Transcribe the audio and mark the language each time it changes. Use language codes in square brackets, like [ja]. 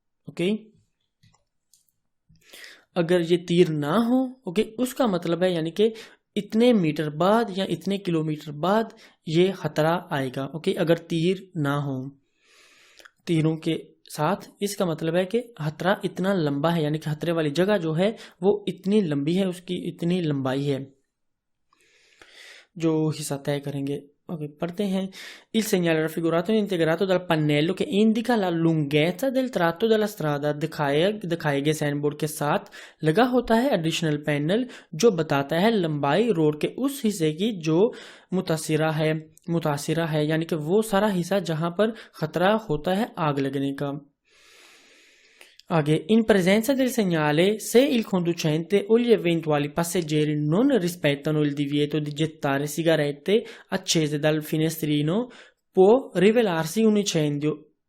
[hi] Okay, अगर ये तीर ना हो, ओके, उसका मतलब है यानी कि इतने मीटर बाद या इतने किलोमीटर बाद ये खतरा आएगा। ओके, अगर तीर ना हो तीरों के साथ, इसका मतलब है कि खतरा इतना लंबा है, यानी कि खतरे वाली जगह जो है वो इतनी लंबी है, उसकी इतनी लंबाई है जो हिस्सा तय करेंगे। ओके, पढ़ते हैं। [it] Il segnale raffigurato è integrato dal pannello che indica la lunghezza del tratto della strada। [hi] दिखाए गए साइन बोर्ड के साथ लगा होता है एडिशनल पैनल जो बताता है लंबाई रोड के उस हिस्से की जो मुतासिरा है, यानी कि वो सारा हिस्सा जहां पर खतरा होता है आग लगने का। [it] आगे, in presenza del segnale, se il conducente o gli eventuali passeggeri non rispettano il divieto di gettare sigarette accese dal finestrino, può rivelarsi un incendio।